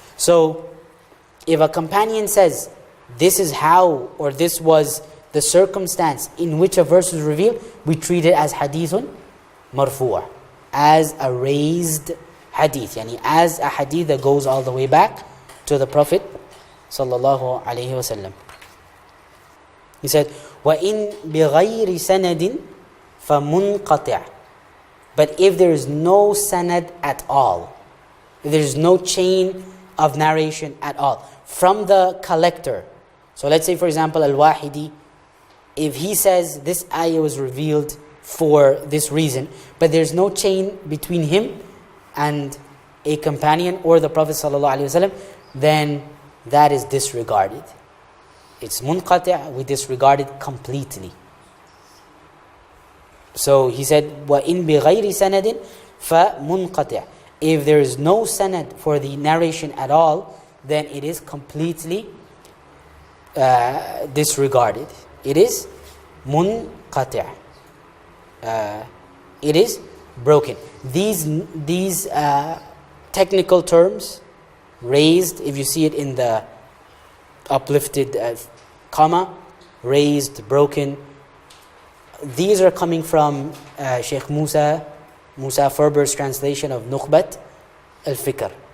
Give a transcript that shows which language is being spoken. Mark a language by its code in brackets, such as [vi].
[en] So, if a companion says, this is how, or this was the circumstance in which a verse was revealed, we treat it as hadithun marfu', as a raised hadith, yani as a hadith that goes all the way back to the Prophet sallallahu alaihi wasallam. He said, [ar] وَإِن بِغَيْرِ سَنَدٍ فَمُنْقَطِعٍ. [en] But if there is no sanad at all, if there is no chain of narration at all, from the collector. So let's say for example Al-Wahidi, if he says this ayah was revealed for this reason, but there's no chain between him and a companion or the Prophet ﷺ, then that is disregarded. It's munqati', we disregard it completely. So he said, [ar] وَإِن بِغَيْرِ سَنَدٍ فَمُنْقَطِعٍ. [en] If there is no sanad for the narration at all, then it is completely disregarded. It is munqati'. It is broken. These technical terms, raised, if you see it in the uplifted comma, raised, broken, these are coming from Shaykh Musa Ferber's translation of Nukhbat al-Fikr.